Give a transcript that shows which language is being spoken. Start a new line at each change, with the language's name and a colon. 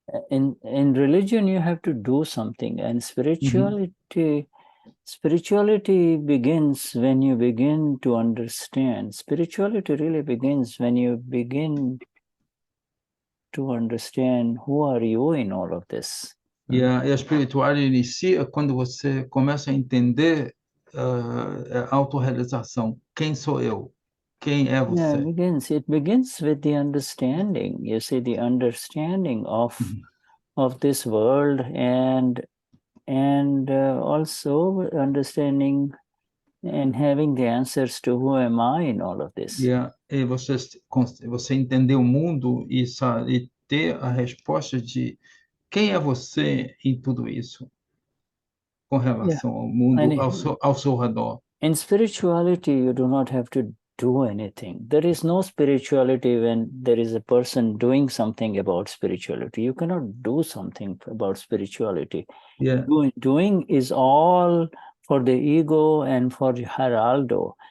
English: In religion, you have to do something, and spirituality begins when you begin to understand. Spirituality really begins when you begin to understand who are you in all of this.
Portuguese: E a espiritualidade inicia quando você começa a entender a autorrealização. Quem sou eu? Quem é você?
English: It begins with the understanding. You see, the understanding of this world, and also understanding and having the answers to who am I in all of this.
Portuguese: E você entender o mundo e ter a resposta de quem é você em tudo isso, com relação ao mundo, ao seu redor.
English: In spirituality, you do not have to do anything. There is no spirituality when there is a person doing something about spirituality. You cannot do something about spirituality. Doing is all for the ego and for Geraldo.